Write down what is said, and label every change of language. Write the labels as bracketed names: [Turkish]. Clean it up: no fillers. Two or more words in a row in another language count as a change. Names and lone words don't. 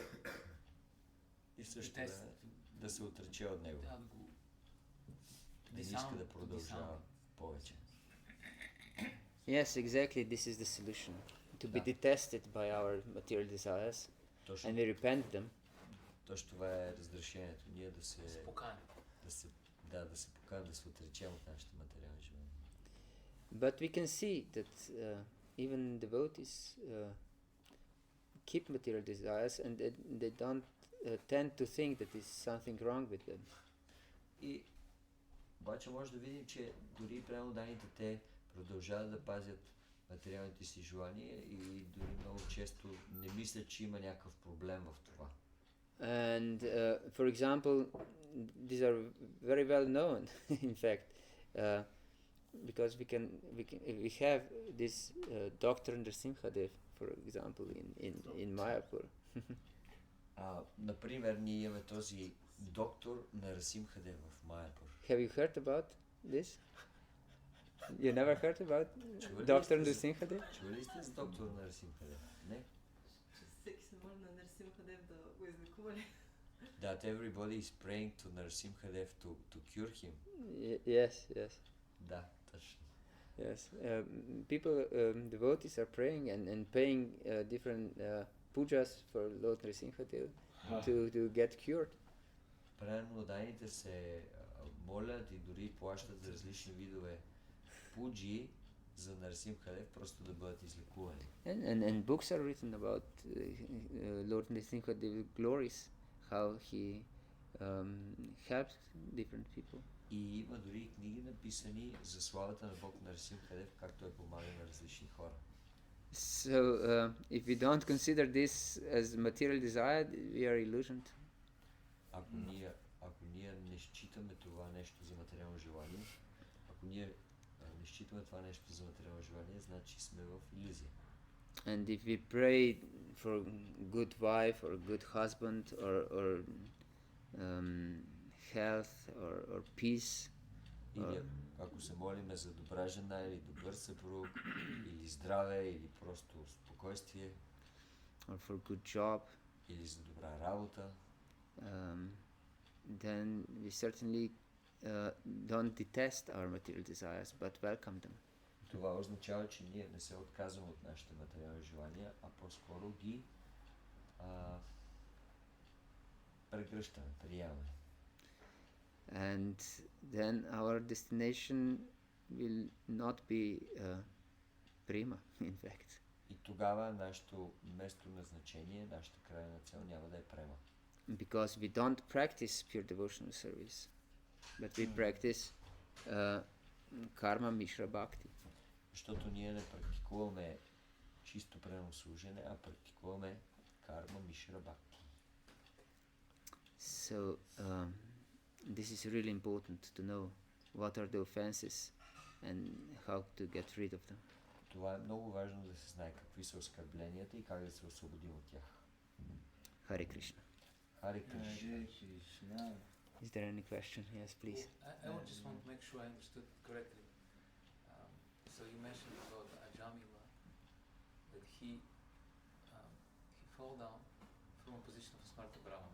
[Bulgarian] и също тест. време да се отрече от него. Да го Да не иска да продължава повече. [English] Yes, exactly. This is the solution. To be detested by our material desires [Bulgarian] Точно, [English] and we repent them. [Bulgarian] точно това е разрешението. Ние да се покани. да се поканим, да се отречем от нашите материални желания. [English] But we can see that even devotees keep material desires and they don't tend to think that there's something wrong with them. [Bulgarian] И обаче може да видим, че дори преmodaните те продължават да пазят материалните си желания и дори много често не мислят, че има някакъв проблем в това. [English] And for example, these are very well known, in fact, because we have this Dr. Nrsimhadev, for example, in Mayapur. [Bulgarian] Например, ние имаме този доктор Нарсимхадев в Майапур. [English] Have you heard about this? You never heard about Dr. Nrsimhadev? [Bulgarian] Чували ли сте за доктор Нарсимхадев? Не? Че всеки се моли на Нарсимхадев да го излекува ли? [English] That everybody is praying to Narsimhadev to cure him. Yes. [Bulgarian] Да, точно. [English] Yes, people, devotees are praying and paying different pujas for Lord Nrsimhadev to get cured. [Bulgarian] Преmodaните се молят и дори плащат за различни видове пуджи за Нарсимхадев, просто да бъдат излекувани. [English] And books are written about Lord Nrsimhadev's glories, how he helped different people. [Bulgarian] И има дори книги написани за славата на Бог Нарсимхадев, как той помага на различни хора. [English] So, if we don't consider this as material desire, we are illusioned. [Bulgarian] Ако ние не считаме това нещо за материално желание, ако ние не считаме това нещо за материално желание, значи сме в илюзия. [English] And if we pray for a good wife or a good husband or health or peace, [Bulgarian] Или ако се молиме за добра жена или добър съпруг, или здраве, или просто спокойствие, [English] or for good job, [Bulgarian] или за добра работа, [English] then we certainly don't detest our material desires, but welcome them. [Bulgarian] това означава, че ние не се отказваме от нашите материални желания, а по-скоро ги прегръщаме, приемаме. [English] And then our destination will not be prema, in fact. [Bulgarian] И тогава нашето место назначение, нашата крайна цел няма да е према. [English] Because we don't practice pure devotional service, but we practice [Sanskrit] karma mishra bhakti. [Bulgarian] Защото ние не практикуваме чисто прено служене, а практикуваме [Sanskrit] कर्म मिश्र भक्ति. [English] So this is really important to know what are the offenses and how to get rid of them. [Bulgarian] Това е много важно да се знае какви са оскърбленията и как да се освободим от тях. [English] Hare Krishna. [Bulgarian] Харе Кришна. [English] Is there any question? Yes, please. I would just want to make sure I understood correctly. So you mentioned about Ajamila, that he fell down from a position of Smarta Brahmana.